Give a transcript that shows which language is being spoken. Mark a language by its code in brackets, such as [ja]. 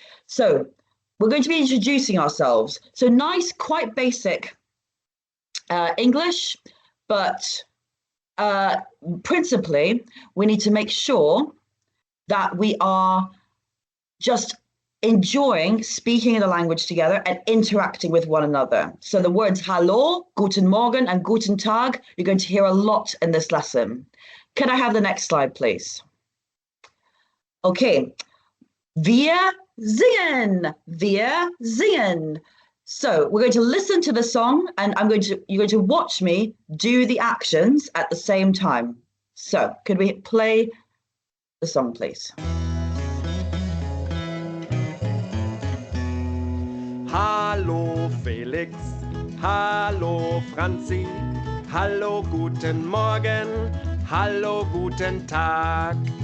[en] So, we're going to be introducing ourselves. So, nice, quite basic English, but principally, we need to make sure that we are just enjoying speaking in the language together and interacting with one another. So the words Hallo, Guten Morgen, and Guten Tag, you're going to hear a lot in this lesson. Can I have the next slide, please? [de] Okay. Wir singen. Wir singen. [en] So we're going to listen to the song and you're going to watch me do the actions at the same time. So could we play the song, please? [de] Hallo Felix, hallo Franzi, hallo guten Morgen, hallo guten Tag.